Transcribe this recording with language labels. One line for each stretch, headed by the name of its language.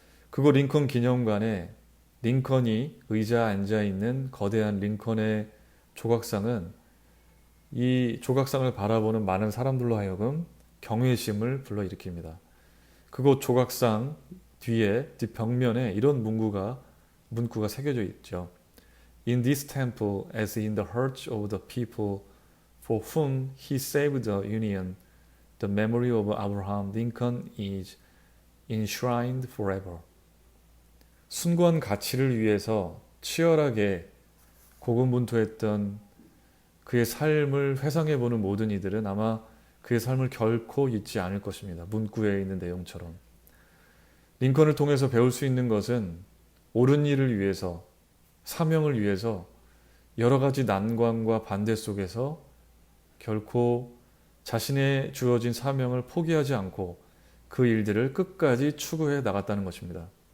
Korean: 그곳 링컨 기념관에 링컨이 의자에 앉아 있는 거대한 링컨의 조각상은 이 조각상을 바라보는 많은 사람들로 하여금 경외심을 불러일으킵니다. 그곳 조각상 뒤에 뒷벽면에 이런 문구가 새겨져 있죠.
English: In this temple, as in the hearts of the people for whom he saved the Union, the memory of Abraham Lincoln is enshrined forever.
Korean: 숭고한 가치를 위해서 치열하게 고군분투했던 그의 삶을 회상해보는 모든 이들은 아마 그의 삶을 결코 잊지 않을 것입니다. 문구에 있는 내용처럼. 링컨을 통해서 배울 수 있는 것은 옳은 일을 위해서, 사명을 위해서 여러 가지 난관과 반대 속에서 결코 자신의 주어진 사명을 포기하지 않고 그 일들을 끝까지 추구해 나갔다는 것입니다.